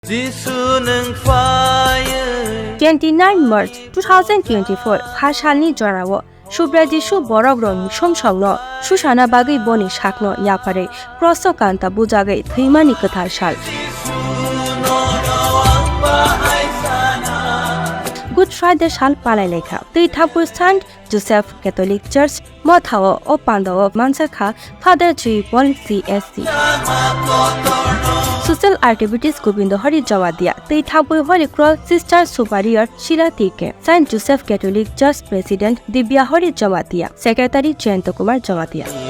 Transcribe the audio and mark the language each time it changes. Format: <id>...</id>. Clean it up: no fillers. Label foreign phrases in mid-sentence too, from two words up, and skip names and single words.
<trp>29 March 2024 Phashalni Jorao Shubradishu Borogron Shomshogno Shushana Bagi Boni Shakno Yapare Prosokanta Bujagai Thimani Kathashal Good Friday Shal Palaleka The Tapustan Joseph Catholic Church Mothao Opando Mansaka Father G Bol CSC</trp> <en>Social activities Gobindo Hari Jawadia The Thapu Holy Cross Sister Superior Sheila Tike Saint Joseph Catholic Church President Dibya Hari Jawadia Secretary Jayanta Kumar Jawadia</en>